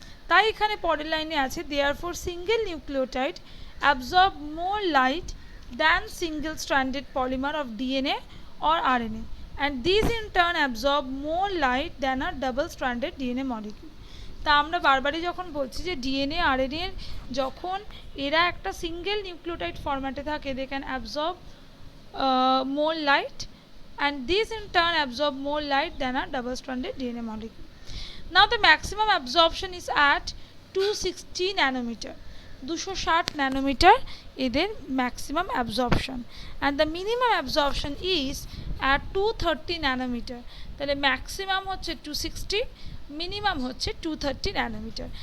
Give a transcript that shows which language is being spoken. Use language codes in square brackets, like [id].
[bn] তাই এখানে পরের লাইনে আছে, [en] Therefore single nucleotide absorb more light than single stranded polymer of DNA or RNA, and these in turn absorb more light than a double stranded DNA molecule. [bn] তা আমরা বারবারই যখন বলছি যে ডিএনএ আরএনএ যখন এরা একটা সিঙ্গেল নিউক্লিওটাইড ফরম্যাটে থাকে, [en] They can absorb more light and these in turn absorb more light than a double stranded DNA molecule. Now the maximum absorption is at 260 nanometer. 260 nanometer এদের maximum absorption, and the minimum absorption is at 230 nanometer. [bn] তাহলে maximum হচ্ছে 260, minimum হচ্ছে 230 nanometre.